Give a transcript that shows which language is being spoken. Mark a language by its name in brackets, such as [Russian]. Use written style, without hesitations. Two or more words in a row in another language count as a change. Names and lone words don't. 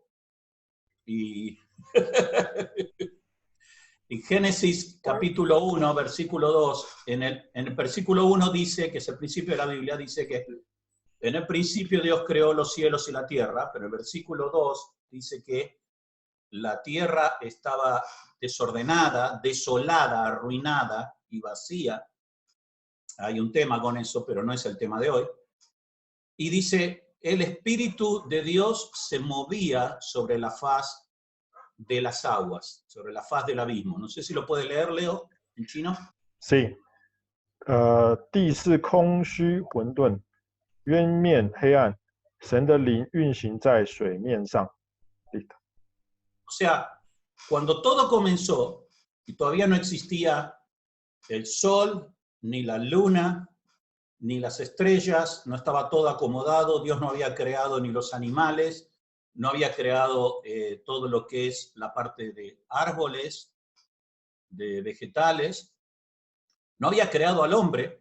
[Spanish] Y en Génesis capítulo 1, versículo 2, en el versículo 1 dice, que es el principio de la Biblia, dice que en el principio Dios creó los cielos y la tierra, pero el versículo 2 dice que la tierra estaba desordenada, desolada, arruinada y vacía. Hay un tema con eso, pero no es el tema de hoy. Y dice, el Espíritu de Dios se movía sobre la faz de las aguas, sobre la faz del abismo. No sé si lo puede leer, Leo, en chino. Sí. [Chinese] 地是空虚混沌，渊面黑暗，神的灵运行在水面上。 [Spanish] O sea, cuando todo comenzó, y todavía no existía el sol, ni la luna, ni las estrellas, no estaba todo acomodado, Dios no había creado ni los animales, no había creado todo lo que es la parte de árboles, de vegetales, no había creado al hombre.